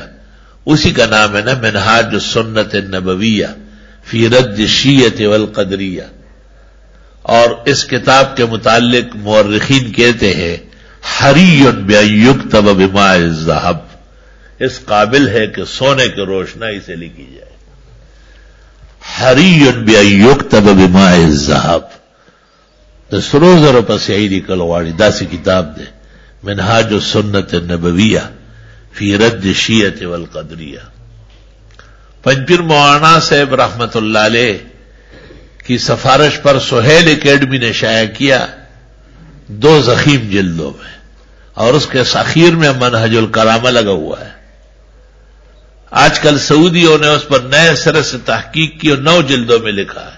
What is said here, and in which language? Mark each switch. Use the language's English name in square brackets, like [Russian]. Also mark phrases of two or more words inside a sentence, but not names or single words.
[Urdu] اسی کا نام ہے نا منہاج السنت النبویہ فی رد الشیعۃ والقدریہ. اور اس کتاب کے متعلق مورخین کہتے ہیں [Arabic] حری بأن یکتب بماء الذہب، [Urdu] اس قابل ہے کہ سونے کی روشنائی سے لکھی جائے. [Arabic] حری بأن یکتب بماء الذہب. [Pashto] د سرو زرو پس یې لیکل غواړي داسې کتاب دی منهاج السنت النبویہ فی رد الشیعۃ والقدریہ. [Urdu] پنجپیر مولانا صاحب رحمت اللہ علیہ کی سفارش پر سہیل اکیڈمی نے شائع کیا 2 ضخیم جلدوں میں، اور اس کے اخیر میں منہج الکرامہ لگا ہوا ہے. آج کل سعودیوں نے اس پر نئے سرے سے تحقیق کی اور 9 جلدوں میں لکھا ہے.